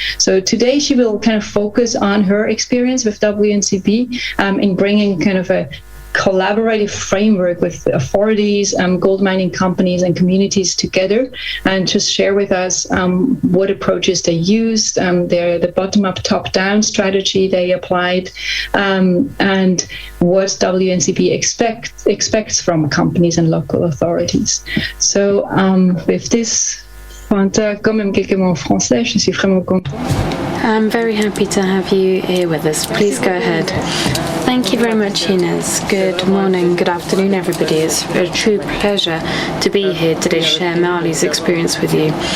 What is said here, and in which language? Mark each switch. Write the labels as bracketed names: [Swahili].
[English] So today she will kind of focus on her experience with WNCB in bringing kind of a collaborative framework with authorities, gold mining companies and communities together, and just share with us what approaches they used, the bottom-up, top-down strategy they applied, and what WNCB expects from companies and local authorities. So with this, [French] Fanta, quand même quelques mots en français, je suis vraiment contente. [English] I'm very happy to have you here with us. Please go ahead. Thank you very much, Inez. Good morning, good afternoon, everybody. It's a true pleasure to be here today to share Mali's experience with you.